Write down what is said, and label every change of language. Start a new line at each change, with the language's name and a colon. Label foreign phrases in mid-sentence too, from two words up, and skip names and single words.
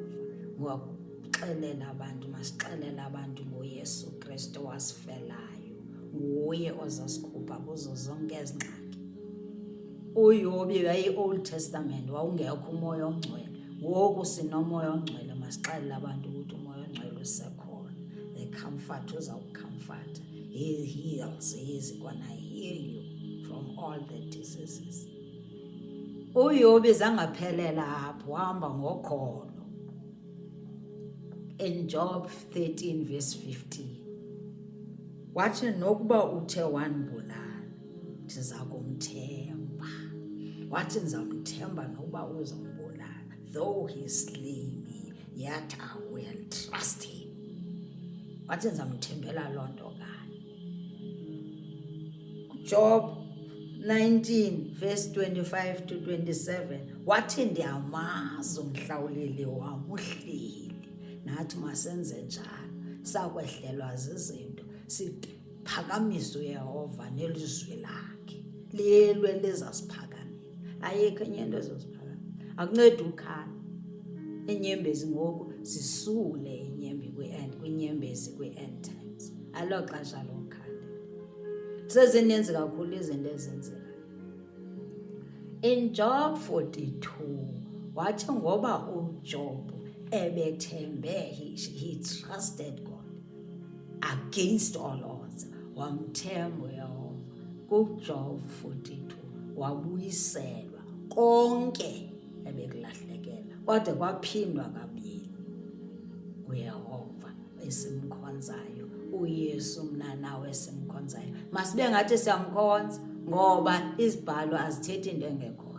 Xhosa: Ngokuxelela abantu, masixelele abantu ngoYesu Kristu wasifelayo, nguye ozasikhupha kuzo zonke ezi ngxaki. uYobi yayi-
English: Old Testament,
Xhosa: wawungekho umoya ongcwele. Ngoku sinomoya ongcwele, masixelele abantu ukuthi umoya ongcwele usekhona.
English: The comfort
Xhosa: uzawucomforta.
English: He heals, he is gonna heal you from all the diseases.
Xhosa: uYobi zangaphelela apho, wahamba ngokholo.
English: In Job 13 verse 15
Xhosa: wathi nokuba uthe wandibulala ndiza kumthemba. Wathi ndizamthemba nokuba uzambulala.
English: Though he slay me,
Xhosa: yathi
English: I will trust him.
Xhosa: Wathi ndizamthembela loo nto kanye.
English: Job 19 verse 25 to 27
Xhosa: wathi ndiyamazi umhlawuleli wam uhleli. Nathi masenze njalo, sakwehlelwa zizinto siphakamise uYehova nelizwi lakhe lelwe lizasiphakamisa. Ayikho enye into ezosiphakamisa, akuncedi ukhala. Iinyembezi ngoku zisule kwiinyembezi kwi-
English: end times,
Xhosa: alo xesha lokhala. Sezininzi kakhulu izinto ezenzekayo.
English: In Job 42
Xhosa: wathi ngoba uJob ebethembe,
English: he trusted God against all odds,
Xhosa: wamthemba uYehova. KuJob 42 wabuyiselwa konke ebekulahlekela, kwade kwaphindwa kabili. uYehova esimkhonzayo, uYesu mna nawe esimkhonzayo, masibe ngathi siyamkhonza ngoba izibhalo azithethi into engekhoyo.